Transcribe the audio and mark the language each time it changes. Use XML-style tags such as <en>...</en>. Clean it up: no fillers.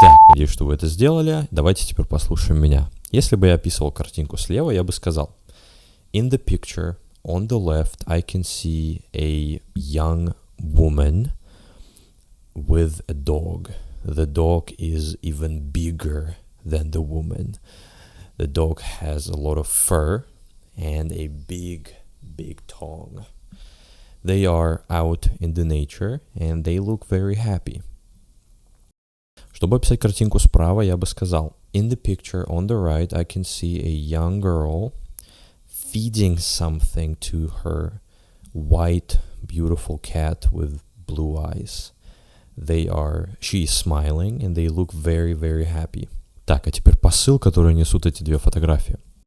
<ru>Надеюсь, что вы это сделали. Давайте теперь послушаем меня. Если бы я описывал картинку слева, я бы сказал:</ru> <en>In the picture, on the left, I can see a young woman with a dog. The dog is even bigger than the woman. The dog has a lot of fur and a big tongue. They are out in the nature and they look very happy.</en> <ru>Чтобы описать картинку справа, я бы сказал:</ru> <en>In the picture on the right, I can see a young girl feeding something to her white, beautiful cat with blue eyes. She is smiling and they look very, very happy.</en> <ru>Так, а теперь посыл, который несут эти две фотографии.</ru>